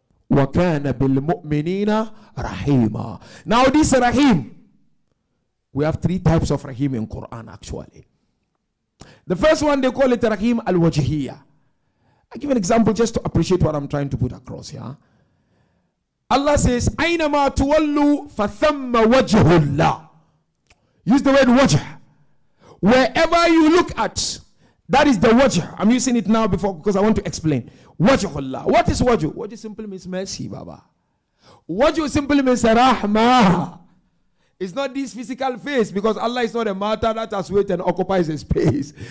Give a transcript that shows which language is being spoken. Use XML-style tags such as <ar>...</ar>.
<ar>وَكَانَ بِالْمُؤْمِنِينَ رَحِيمًا.</ar> <en>Now this Rahim, we have three types of Rahim in Quran actually. The first one, they call it Rahim al-Wajhiyya. I give an example just to appreciate what I'm trying to put across here. Allah says,</en> <ar>أَيْنَمَا تُوَلُّوا فَثَمَّ وَجْهُ اللَّهِ.</ar> <en>Use the word wajh. Wherever you look at, that is the wajh. I'm using it now because I want to explain. Wajhullah. What is wajh? Wajh simply means mercy, Baba. Wajh simply means rahmah. It's not this physical face, because Allah is not a matter that has weight and occupies a space.</en>